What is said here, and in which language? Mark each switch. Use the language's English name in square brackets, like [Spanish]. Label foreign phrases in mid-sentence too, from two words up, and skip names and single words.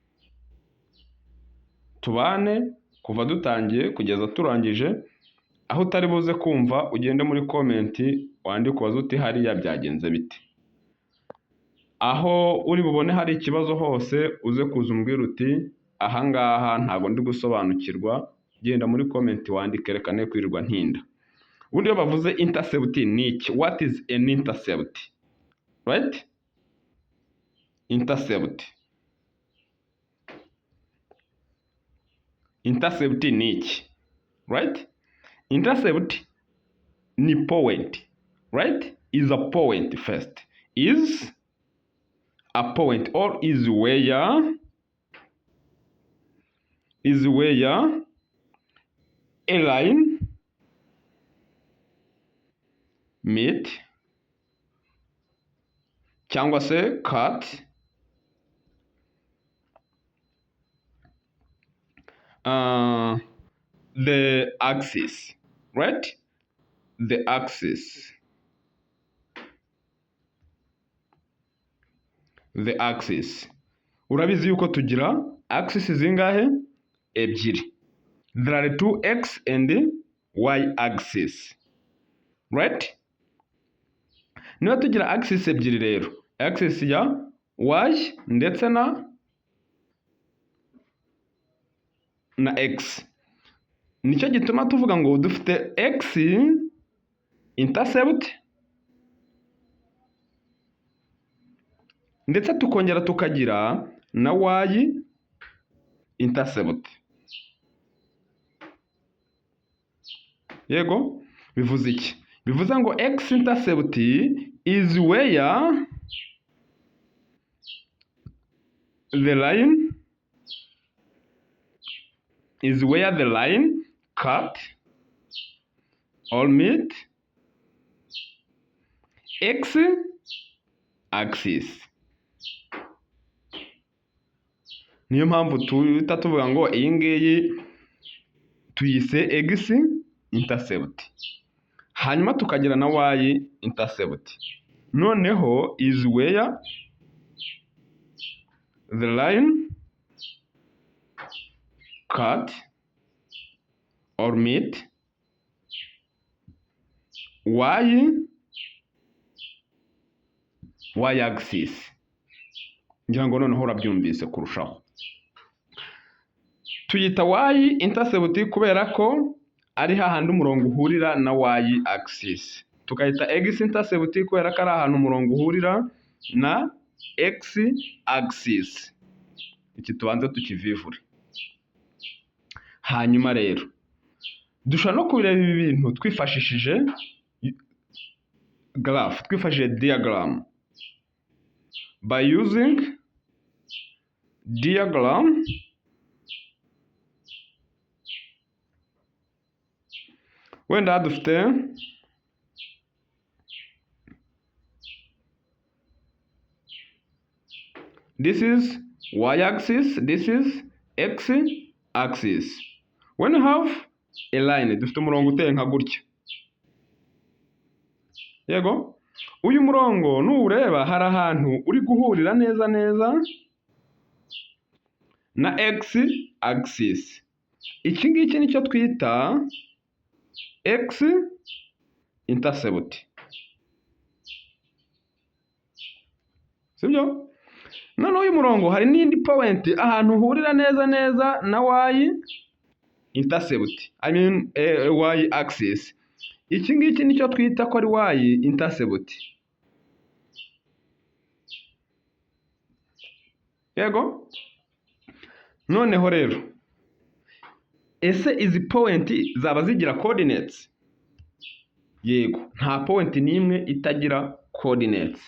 [Kinyarwanda] Tubane kuva dutangiye kugeza turangije, aho utari buze kumva ugende muri comment wandike ubaze uti hariya byagenze bite. Aho uri bubone hari ikibazo hose uze kuza umbwira uti ahangaha ntabwo ndi gusobanukirwa, genda muri comment wandike, reka ne kwirirwa ntinda. Ubundi iyo bavuze intercept ni iki? [English] What is an intercept? Right? [Kinyarwanda] Intercept ni iki? Right? Intercept ni point. Right? [English] Is a point first. Is a point or is where a line meet [Kinyarwanda] cyangwa se [English] cut the axis, right? The axis. [Kinyarwanda] Urabizi yuko tugira axis zingahe? Ebyiri. [English] There are two x and y axis, right? [Kinyarwanda] Niba tugira axis ebyiri rero, axis ya y ndetse na x, nicyo gituma tuvuga ngo dufite [English] x intercept [Kinyarwanda] ndetse tukongera tukagira na [English] y intercept. [Kinyarwanda] Yego, bivuze iki? Bivuze ngo [English] x intercept is where the line cut or meet x axis. [Kinyarwanda] Niyo mpamvu tuhita tuvuga ngo iyi ngiyi tuyise [English] x intercept, [Kinyarwanda] hanyuma tukagira na [English] y intercept. Noneho is where the line cut or meet y axis. [Kinyarwanda] Ngira ngo noneho urabyumvise kurushaho. Tuyita [English] y intercept [Kinyarwanda] kubera ko ari hahandi umurongo uhurira na [English] y axis. [Kinyarwanda] Tukayita [English] x intercept [Kinyarwanda] kubera ko ari ahantu umurongo uhurira na [English] x axis. [Kinyarwanda] Iki tubanze tukivivure. Hanyuma rero dushobora no kubireba ibi bintu twifashishije graph, twifashishije diagram. [English] By using diagram, [Kinyarwanda] wenda dufite [English] this is y axis, this is x axis. When you have a line, [Kinyarwanda] dufite umurongo uteye nka gutya. Yego, uyu murongo nuwureba hari ahantu uri guhurira neza na [English] x axis. [Kinyarwanda] Iki ngiki nicyo twita [English] x intercept. [Kinyarwanda] Sibyo? None uyu murongo hari n'indi point ahantu uhurira neza na [English] y intercept. I mean y axis. [Kinyarwanda] Iki ngiki nicyo twita ko ari [English] y intercept. [Kinyarwanda] Yego? Noneho rero, ese izi point zaba zigira coordinates? Yego, nta point n'imwe itagira coordinates.